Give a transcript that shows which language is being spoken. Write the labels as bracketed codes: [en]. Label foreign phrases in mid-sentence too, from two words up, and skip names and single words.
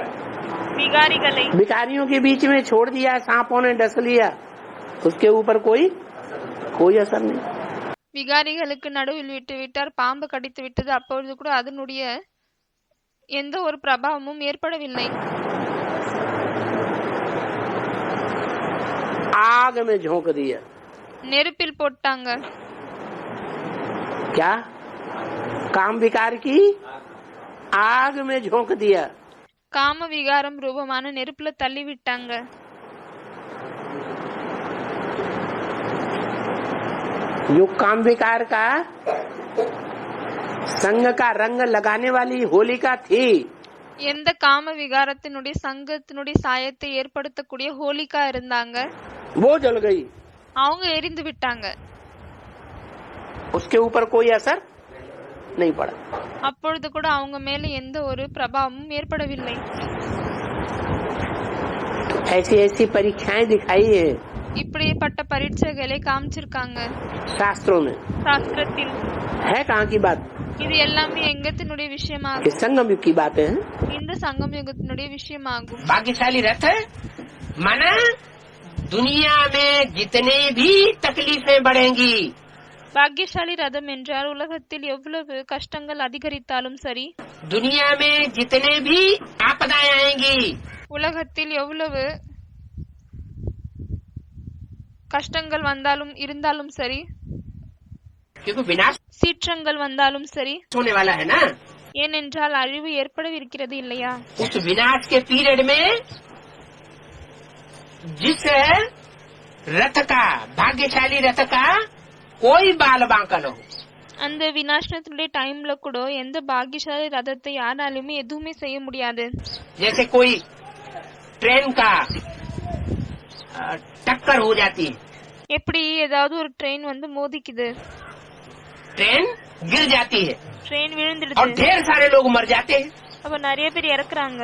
[ta] விகாரிகளை [hi] भिखारियों के बीच में छोड़ दिया, सांपों ने डस लिया, उसके ऊपर कोई असर नहीं. [ta] விகாரிகளுக்கு நடுவில் விட்டுவிட்டார், பாம்பு கடித்து விட்டது. அப்பொழுது கூட அதனுடைய எந்த ஒரு பிரபாவமும் ஏற்படவில்லை. [hi] आग में झोंक दिया. [ta] நெருப்பில் போட்டாங்க. [hi] क्या? काम विकार की आग में झोंक दिया. [ta] காம விகாரம் ரூபமான நெருப்புல தள்ளி விட்டாங்க. [hi] जो काम विकार का संग का रंग लगाने वाली होलिका थी, [ta] எந்த காம விகாரத்தினுடைய சங்கத்தினுடைய சாயத்தை ஏற்படுத்தக்கூடிய ஹோலிகா இருந்தாங்க, [hi] वो जल गई. [ta] அவங்க எரிந்து விட்டாங்க. [hi] उसके ऊपर कोई असर नहीं पड़ा. [ta] அப்பொழுது கூட அவங்க மேல எந்த ஒரு பிரபாவமும் ஏற்படவில்லை. [hi] ऐसी ऐसी परीक्षाएं दिखाई है [ta] இப்படிப்பட்ட பரீட்சைகளை காமிச்சிருக்காங்க [hi] शास्त्रों में. [ta] சாஸ்திரத்தில். [hi] है कहाँ की बात? [ta] இது எல்லாமே எங்கத்தினுடைய [hi] ये [ta] விஷயமாகும். [hi] संगम युग की बात है. [ta] இந்த சங்கம் யுகத்தினுடைய விஷயமாகும். [hi] भाग्यशाली रथ है माना दुनिया में जितने भी तकलीफें बढ़ेंगी, [ta] பாக்கியசாலி ரதம் என்றால் உலகத்தில் எவ்வளவு கஷ்டங்கள் அதிகரித்தாலும் சரி, [hi] दुनिया में जितने भी आपदाएं आएंगी, [ta] உலகத்தில் எவ்வளவு கஷ்டங்கள் வந்தாலும் இருந்தாலும் சரி, [hi] क्योंकि विनाश [ta] சீற்றங்கள் வந்தாலும் சரி, [hi] होने वाला है ना, [ta] ஏனென்றால் அழிவு ஏற்படவிருக்கிறது இல்லையா? [hi] उस विनाश के पीरियड में जिस रथ का भाग्यशाली रथ का कोई बाल बांका न हो. [ta] அந்த விநாசனத்தினுடைய டைம்ல கூட எந்த பாக்கியசாலி ரதத்தை யாராலுமே எதுவுமே செய்ய முடியாது. [hi] जैसे कोई ट्रेन का टक्कर हो जाती है, [ta] எப்படி ஏதாவது ஒரு ட்ரெயின் வந்து மோதிக்குது, [hi] ट्रेन गिर जाती है [ta] ட்ரெயின் [hi] और [ta] விழுந்துடுது, [hi] ढेर सारे लोग मर जाते हैं, [ta] அப்ப நிறைய பேர் இறக்குறாங்க.